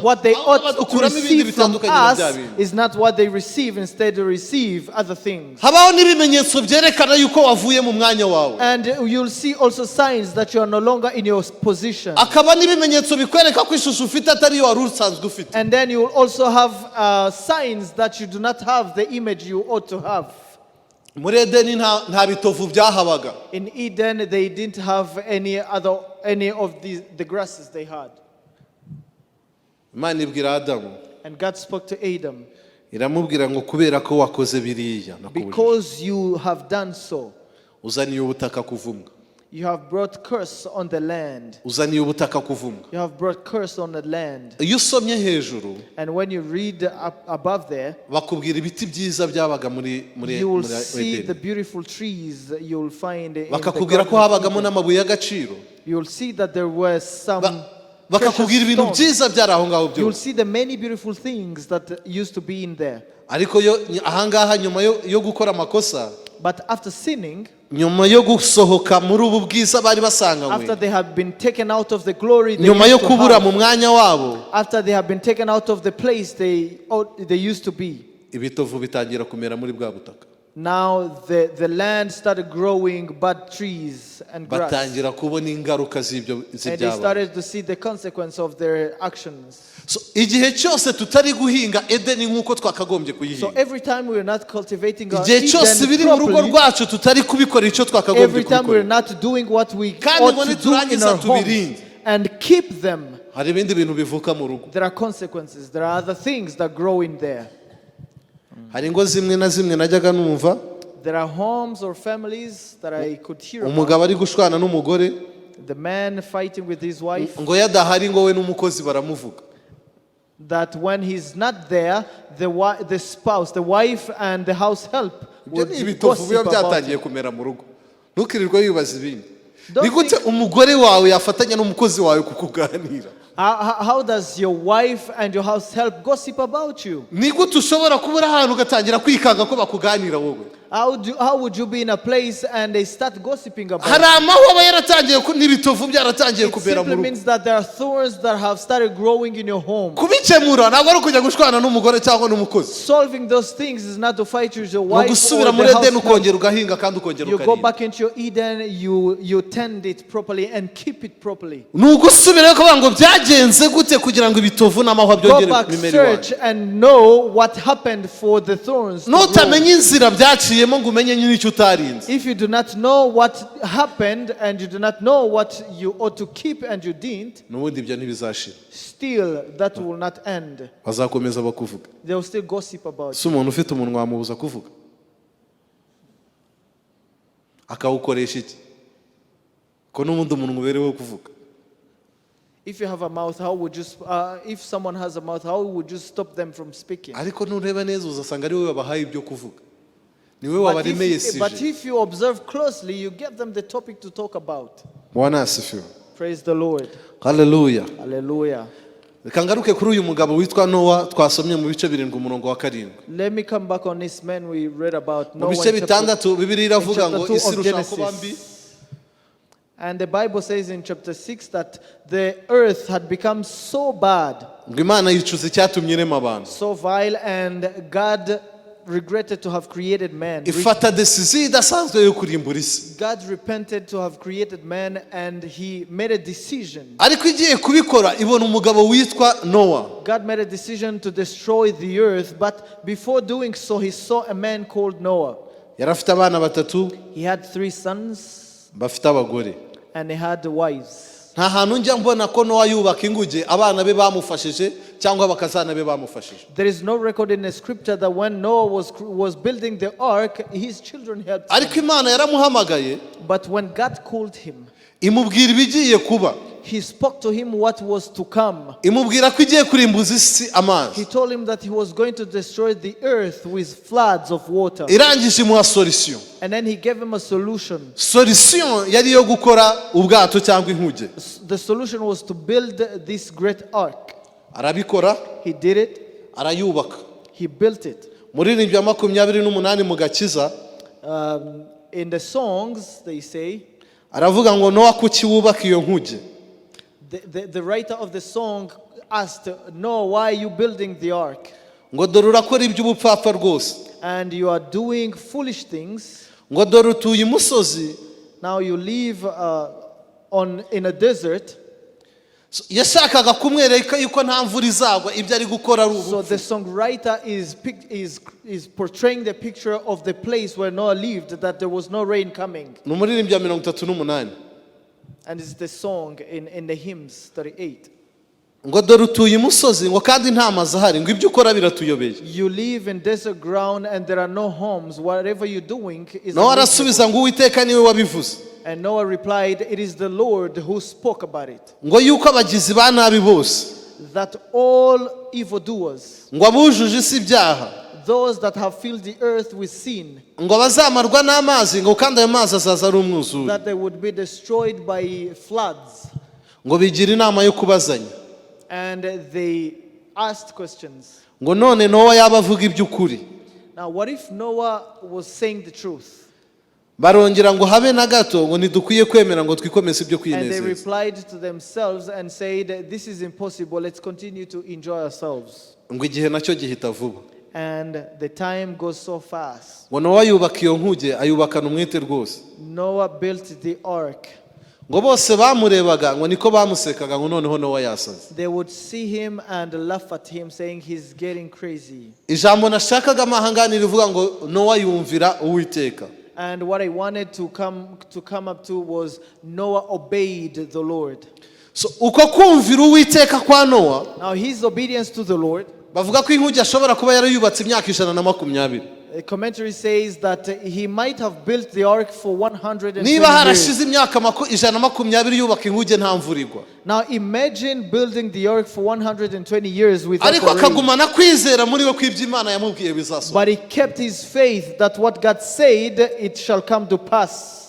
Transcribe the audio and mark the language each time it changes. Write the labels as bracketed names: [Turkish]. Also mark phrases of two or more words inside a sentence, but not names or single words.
[English] What they [Kinyarwanda] ahubwo [English] ought to [Kinyarwanda] badukuramo ibindi [English] receive from [Kinyarwanda] bitandukanye na [English] us [Kinyarwanda] bya bintu. [English] is not what they receive. Instead, they receive other things. [Kinyarwanda] Habaho n'ibimenyetso byerekana yuko wavuye mu mwanya wawe, [English] And you'll see also signs that you are no longer in your position. [Kinyarwanda] akaba n'ibimenyetso bikwereka ko ishusho ufite atari yo wari usanzwe ufite. [English] And then you will also have signs that you do not have the image you ought to have. [Kinyarwanda] Muri Edeni nta bitovu byahabaga, [English] In Eden, they didn't have any of the grasses they had. [Kinyarwanda] Imana ibwira Adamu, [English] And God spoke to Adam, [Kinyarwanda] iramubwira ngo kubera ko wakoze biriya nakubujije, [English] because you have done so, [Kinyarwanda] uzaniye ubutaka kuvumwa, [English] you have brought curse on the land. [Kinyarwanda] uzaniye ubutaka kuvumwa. [English] You have brought curse on the land. [Kinyarwanda] Iyo usomye hejuru [English] And when you read up above there, [Kinyarwanda] bakubwira ibiti byiza byabaga muri [English] you will see the [Kinyarwanda] Edeni, [English] beautiful trees you will find in the [Kinyarwanda] bakakubwira ko [English] Garden of [Kinyarwanda] habagamo [English] Eden. [Kinyarwanda] n'amabuye y'agaciro, [English] You will see that there were some [Kinyarwanda] bakakubwira [English] precious [Kinyarwanda] ibintu [English] stones. [Kinyarwanda] byiza byari aho ngaho [English] You will [Kinyarwanda] byose. [English] see the many beautiful things that used to be in there. [Kinyarwanda] Ariko ahangaha nyuma yo gukora amakosa, [English] But after sinning, [Kinyarwanda] nyuma yo gusohoka muri ubu bwiza bari [English] after [Kinyarwanda] basanganywe, [English] they have been taken out of the glory they [Kinyarwanda] nyuma yo [English] used to [Kinyarwanda] kubura [English] have, [Kinyarwanda] mu mwanya wabo, [English] after they have been taken out of the place they used to be, [Kinyarwanda] ibitovu bitangira kumera muri bwa butaka, [English] now the land started growing bud trees and grass. [Kinyarwanda] batangira kubona ingaruka [English] And they [Kinyarwanda] z'ibyabaye. [English] started to see the consequence of their actions. So, [Kinyarwanda] igihe cyose tutari guhinga Edeni nk'uko twakagombye [English] So [Kinyarwanda] kuyihinga, [English] every time we are not cultivating our [Kinyarwanda] igihe cyose [English] Eden [Kinyarwanda] biri mu rugo [English] properly, [Kinyarwanda] rwacu tutari kubikora icyo twakagombye [English] every time we are [Kinyarwanda] kubikora, [English] not doing what we [Kinyarwanda] Kandi [English] ought [Kinyarwanda] ngo [English] to do in [Kinyarwanda] niturangiza [English] our homes [Kinyarwanda] tubirinde. [English] and keep them, [Kinyarwanda] hari ibindi bintu bivuka mu rugo. [English] there are consequences. There are other things that grow in there. [Kinyarwanda] Hari ingo zimwe na zimwe najyaga numva [English] There are homes or families that I could hear [Kinyarwanda] umugabo [English] about. [Kinyarwanda] ari gushwana n'umugore, [English] The man fighting with his wife, [Kinyarwanda] ngo yadahari ngo we n'umukozi baramuvuga, [English] that when he's not there, the spouse, the wife and the house help [Kinyarwanda] ibyo [English] would [Kinyarwanda] ni ibitovu biba [English] gossip about [Kinyarwanda] byatangiye [English] him. [Kinyarwanda] kumera mu rugo. Ntukirirwe wibaza ibindi. [English] Don't [Kinyarwanda] Ni gute umugore wawe yafatanya n'umukozi wawe kukuganira? [English] How does your wife and your house help gossip about you? [Kinyarwanda] Ni gute ushobora kubura ahantu ugatangira kwikanga ko bakuganira wowe? [English] How would you be in a place and they start gossiping about [Kinyarwanda] Hari [English] you? [Kinyarwanda] amahwa aba yaratangiye n'ibitovu byaratangiye [English] It [Kinyarwanda] kubera mu [English] simply [Kinyarwanda] rugo. [English] means that there are thorns that have started growing in your home. [Kinyarwanda] Kubikemura ntabwo ari ukujya gushwana n'umugore cyangwa n'umukozi, [English] Solving those things is not to fight with your [Kinyarwanda] ni [English] wife or [Kinyarwanda] ugusubira muri [English] the house [Kinyarwanda] Edeni [English] help. [Kinyarwanda] ukongera ugahinga kandi ukongera [English] You go [Kinyarwanda] ukarinda. [English] back into your Eden, you tend it properly and keep it properly. [Kinyarwanda] Ni ugusubira kuvuga ngo byagenze gute kugira ngo ibitovu n'amahwa [English] Go [Kinyarwanda] byongere [English] back, [Kinyarwanda] bimere [English] search [Kinyarwanda] iwawe. [English] and know what happened for the thorns to grow. [Kinyarwanda] Nutamenya inzira byaciyemo ngo umenye n'icyo utarinze, [English] If you do not know what happened and you do not know what you ought to keep and you didn't, [Kinyarwanda] n'ubundi ibyo ntibizashira, [English] still that will not end. [Kinyarwanda] bazakomeza bakuvuga. [English] They will still gossip about you. [Kinyarwanda] Si umuntu ufite umunwa wamubuza kuvuga, akawukoresha iki? Ko n'ubundi umuntu ubereweho kuvuga. [English] If you have a mouth, how would you, if someone has a mouth, how would you stop them from speaking? [Kinyarwanda] ariko nureba neza uzasanga ari wowe wabahaye ibyo kuvuga, ni wowe [English] But [Kinyarwanda] wabaremeye [English] but [Kinyarwanda] sije. [English] if you observe closely, you give them the topic to talk about. [Swahili] Bwana asifiwe. [English] Praise the Lord. [Kinyarwanda] Haleluya. [English] Hallelujah. [Kinyarwanda] Reka ngaruke kuri uyu mugabo witwa Nowa twasomye mu bice 7 umurongo wa 7. [English] Let me come back on this man we read about. [Kinyarwanda] Mu bice 6 Bibiliya iravuga ngo [English] chapter 2 [Kinyarwanda] isi [English] of [Kinyarwanda] irushaho kuba mbi. [English] Genesis. And the Bible says in chapter 6 that the earth had become so bad, [Kinyarwanda] Ngo Imana yicuza icyatumye irema abantu. [English] so vile, and God regretted to have created man. [Kinyarwanda] Ifata decision idasanzwe yo kurimbura isi. [English] God repented to have created man, and he made a decision. [Kinyarwanda] Ariko igiye kubikora ibona umugabo witwa Nowa. [English] God made a decision to destroy the earth, but before doing so, he saw a man called Noah. [Kinyarwanda] Yari afite abana batatu [English] He had 3 sons, [Kinyarwanda] bafite abagore. [English] and he had wives. [Kinyarwanda] Nta hantu njya mbona ko Nowa yubaka inguge abana be bamufashije cyangwa abakazana be bamufashije. [English] There is no record in the scripture that when Noah was building the ark, his children helped him. [Kinyarwanda] Ariko Imana yaramuhamagaye [English] But when God called him, [Kinyarwanda] imubwira ibigiye kuba. [English] he spoke to him what was to come. [Kinyarwanda] Imubwira ko igiye kurimbuza isi amazi. [English] He told him that he was going to destroy the earth with floods of water. [Kinyarwanda] Irangije imuha solution. [English] And then he gave him a solution. [Kinyarwanda] Solution yari yo gukora ubwato cyangwa inkuge. [English] The solution was to build this great ark. [Kinyarwanda] Arabikora, [English] He did it. [Kinyarwanda] arayubaka. [English] He built it. [Kinyarwanda] Muri 28 mu Gakiza [English] In the songs, they say, [Kinyarwanda] aravuga ngo Nowa kuki wubaka iyo nkuge. [English] the writer of the song asked, Noah, why are you building the ark? [Kinyarwanda] Ngo dore urakora iby'ubupfapfa rwose. [English] And you are doing foolish things. [Kinyarwanda] Ngo dore utuye imusozi. [English] Now you live in a desert. [Kinyarwanda] Yashakaga kumwereka yuko nta mvura izagwa ibyo ari gukora ari [English] So the [Kinyarwanda] ubupfu. [English] songwriter is portraying the picture of the place where Noah lived, that there was no rain coming. [Kinyarwanda] Ni umuririmbyi wa 38. [English] And it's the song in the hymns 38. [Kinyarwanda] Ngo dore utuye imusozi ngo kandi nta mazi ahari ngo ibyo ukora biratuyobeye. [English] You live in desert ground and there are no homes. Whatever you're doing is [Kinyarwanda] Nowa [English] unreasonable. [Kinyarwanda] arasubiza ngo Uwiteka niwe wabivuze. [English] And Noah replied, it is the Lord who spoke about it. [Kinyarwanda] Ngo yuko abagizi ba nabi bose. [English] That all evildoers, [Kinyarwanda] Ngo abujuje isi ibyaha. [English] those that have filled the earth with sin, [Kinyarwanda] Ngo bazamarwa n'amazi ngo kandi ayo mazi azaza ari umwuzure. [English] that they would be destroyed by floods. [Kinyarwanda] Ngo bigira inama yo kubazanya. [English] And they asked questions. [Kinyarwanda] Ngo none Nowa yaba avuga iby'ukuri. [English] Now, what if Noah was saying the truth? [Kinyarwanda] Barongera ngo habe na gato ngo ntidukwiye kwemera ngo twikomeze ibyo [English] And they [Kinyarwanda] kwinezeza. [English] replied to themselves and said, this is impossible. Let's continue to enjoy ourselves. [Kinyarwanda] Ngo igihe nacyo gihita vuba. [English] And the time goes so fast. [Kinyarwanda] Ngo Nowa yubaka iyo nkuge ayubakana umwete rwose. [English] Noah built the ark. [Kinyarwanda] Ngo bose bamurebaga ngo niko bamusekaga ngo noneho Nowa yasaze. [English] They would see him and laugh at him, saying he's getting crazy. [Kinyarwanda] Ijambo nashakaga amahangani rivuga ngo Nowa yumvira Uwiteka. [English] And what I wanted to come up to was Noah obeyed the Lord. [Kinyarwanda] So uko kumvira Uwiteka kwa Nowa [English] Now his obedience to the Lord, [Kinyarwanda] bavuga ko inkuge ashobora kuba yarayubatse imyaka 120. [English] a commentary says that he might have built the ark for 120 [Kinyarwanda] Niba harashize [English] years. [Kinyarwanda] imyaka 120 yubaka inkuge nta mvura igwa. [English] Now imagine building the ark for 120 years without [Kinyarwanda] Ariko [English] rain. [Kinyarwanda] akagumana kwizera muri we kw'ibyo Imana yamubwiye bizasohoka. [English] But he kept his faith that what God said, it shall come to pass.